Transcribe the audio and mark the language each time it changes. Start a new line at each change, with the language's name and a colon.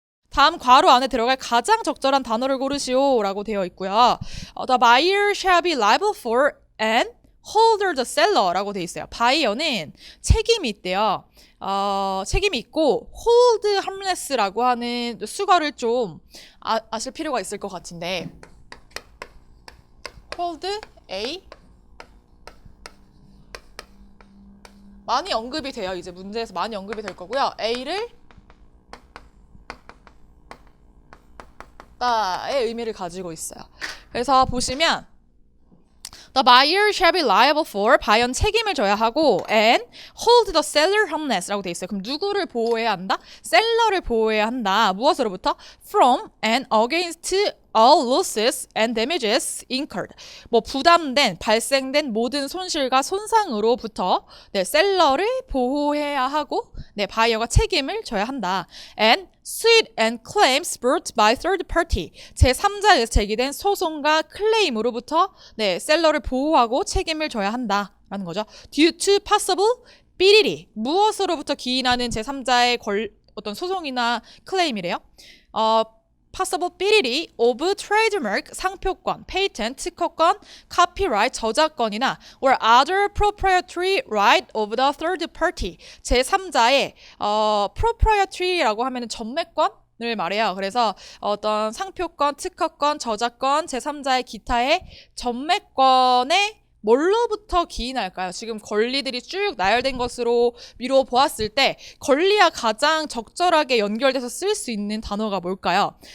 Korean: 다음 괄호 안에 들어갈 가장 적절한 단어를 고르시오 라고 되어 있고요.
English: The buyer shall be liable for and hold the seller 라고 되어 있어요.
Korean: 바이어는 책임이 있대요. 책임이 있고 hold harmless라고 하는 수거를 좀 아실 필요가 있을 것 같은데 hold A 많이 언급이 돼요. 이제 문제에서 많이 언급이 될 거고요. A를 의 의미를 가지고 있어요. 그래서 보시면
English: The buyer shall be liable for
Korean: 바이어는 책임을 져야 하고
English: and hold the seller harmless
Korean: 라고 돼 있어요. 그럼 누구를 보호해야 한다? 셀러를 보호해야 한다. 무엇으로부터?
English: From and against all losses and damages incurred.
Korean: 뭐 부담된, 발생된 모든 손실과 손상으로부터 셀러를 보호해야 하고 바이어가 책임을 져야 한다.
English: And suit and claims brought by third party.
Korean: 제3자에서 제기된 소송과 클레임으로부터 셀러를 보호하고 책임을 져야 한다라는 거죠.
English: Due to possible 삐리리.
Korean: 무엇으로부터 기인하는 제3자의 어떤 소송이나 클레임이래요.
English: possible 삐리리 of trademark 상표권, patent 특허권, copyright 저작권이나 or other proprietary right of the third party
Korean: 제3자의 proprietary라고 하면은 전매권을 말해요. 그래서 어떤 상표권, 특허권, 저작권, 제3자의 기타의 전매권에 뭘로부터 기인할까요? 지금 권리들이 쭉 나열된 것으로 미루어 보았을 때 권리와 가장 적절하게 연결돼서 쓸 수 있는 단어가 뭘까요?